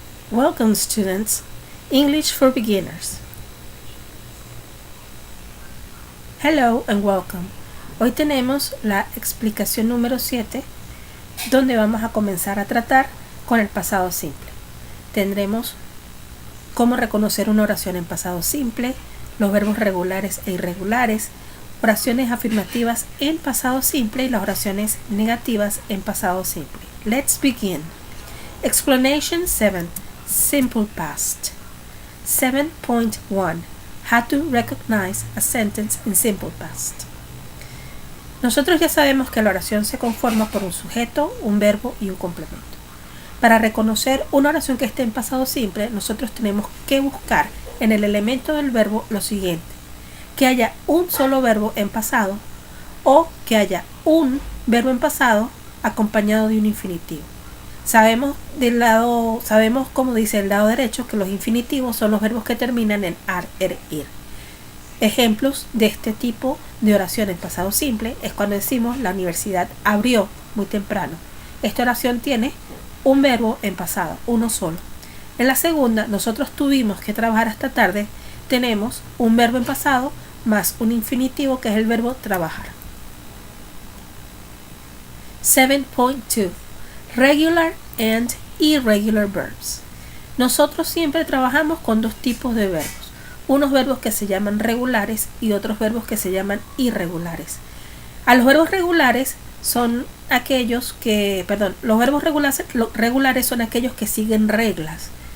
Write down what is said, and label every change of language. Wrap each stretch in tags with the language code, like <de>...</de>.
<en>Welcome students, English for Beginners. Hello and welcome.</en> <es>Hoy tenemos la explicación número 7, donde vamos a comenzar a tratar con el pasado simple. Tendremos cómo reconocer una oración en pasado simple, los verbos regulares e irregulares, oraciones afirmativas en pasado simple y las oraciones negativas en pasado simple.</es> <en>Let's begin. Explanation 7. Simple past. 7.1. How to recognize a sentence in simple past.</en> <es>Nosotros ya sabemos que la oración se conforma por un sujeto, un verbo y un complemento. Para reconocer una oración que esté en pasado simple, nosotros tenemos que buscar en el elemento del verbo lo siguiente: que haya un solo verbo en pasado o que haya un verbo en pasado acompañado de un infinitivo. Sabemos, como dice el lado derecho, que los infinitivos son los verbos que terminan en ar, er, ir. Ejemplos de este tipo de oración en pasado simple es cuando decimos la universidad abrió muy temprano. Esta oración tiene un verbo en pasado, uno solo. En la segunda, nosotros tuvimos que trabajar hasta tarde, tenemos un verbo en pasado más un infinitivo que es el verbo trabajar.</es> <en>7.2. Regular and irregular verbs.</en> <es>Nosotros siempre trabajamos con dos tipos de verbos. Unos verbos que se llaman regulares y otros verbos que se llaman irregulares. A los verbos regulares son aquellos que, los verbos regulares son aquellos que siguen reglas.</es>